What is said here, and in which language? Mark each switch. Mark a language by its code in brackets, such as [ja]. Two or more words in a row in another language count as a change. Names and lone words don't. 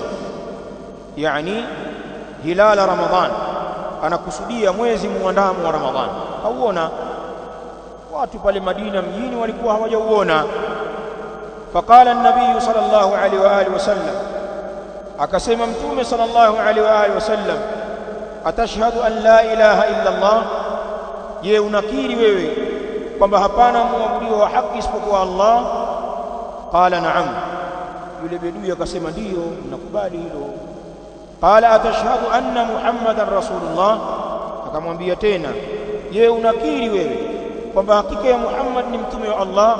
[sw] Yani hilala Ramadhan, anakusudia mwezi muandamo wa Ramadhan. Kauona watu pale Madina mjini walikuwa hawajauona. [ar] فقال النبي صلى الله عليه وعلى آله وسلم, [sw] akasema mtume [ar] صلى الله عليه وعلى آله وسلم أتشهد أن لا إله إلا الله, je, [sw] unakiri wewe kwamba hapana muabudiwa wa haki isipokuwa Allah? [ar] قال نعم, [sw] yule bedui akasema ndiyo, nakubali hilo. [ar] قال أتشهد أن محمدا رسول الله, [sw] akamwambia tena, je, unakiri wewe kwamba hakika ya Muhammad ni mtume wa Allah?